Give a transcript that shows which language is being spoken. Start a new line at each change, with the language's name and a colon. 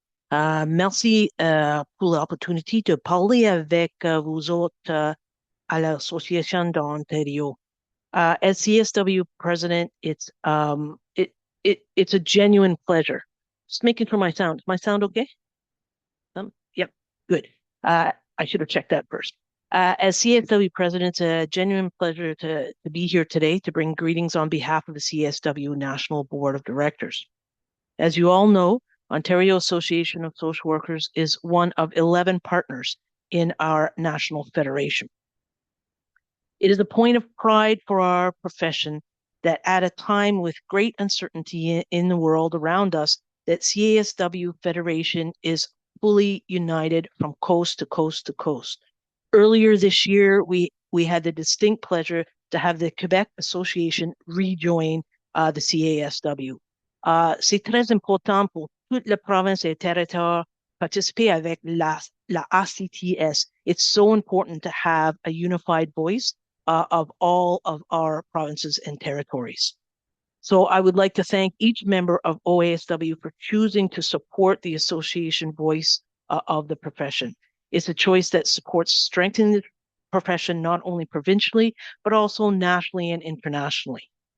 French: Merci pour l'opportunité de parler avec vous autres à l'Association d'Ontario.
English: As CSW president, it's a genuine pleasure. Just making sure my sound. Is my sound okay? Yep, good. I should have checked that first. As CSW president, it's a genuine pleasure to be here today to bring greetings on behalf of the CSW National Board of Directors. As you all know, Ontario Association of Social Workers is one of 11 partners in our national federation. It is a point of pride for our profession that at a time with great uncertainty in the world around us, that CASW Federation is fully united from coast to coast to coast. Earlier this year, we had the distinct pleasure to have the Quebec Association rejoin the CASW.
French: C'est très important pour toute la province et territoire participer avec la ACTS.
English: It's so important to have a unified voice of all of our provinces and territories. So I would like to thank each member of OASW for choosing to support the association voice of the profession. It's a choice that supports strengthening the profession not only provincially, but also nationally and internationally.